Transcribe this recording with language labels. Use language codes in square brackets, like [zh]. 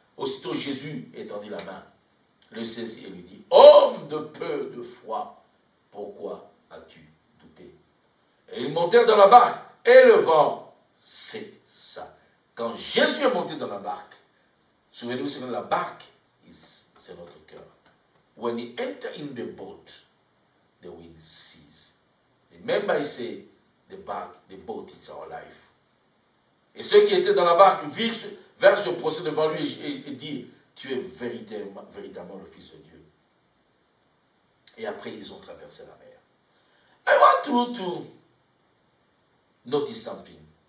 [fr] Aussitôt Jésus étendit la main, le saisit et lui dit, homme de peu de foi, pourquoi as-tu douté? Et ils montèrent dans la barque et le vent cessa. Quand Jésus est monté dans la barque, souvenez-vous, c'est la barque, c'est notre cœur. [en] When he entered in the boat, the wind ceased. Remember, I say, the boat is our life. [fr] Et ceux qui étaient dans la barque virent vers ce procès devant lui et dirent, tu es véritablement le Fils de Dieu. Et après, ils ont traversé la mer. [en] I want you to notice something.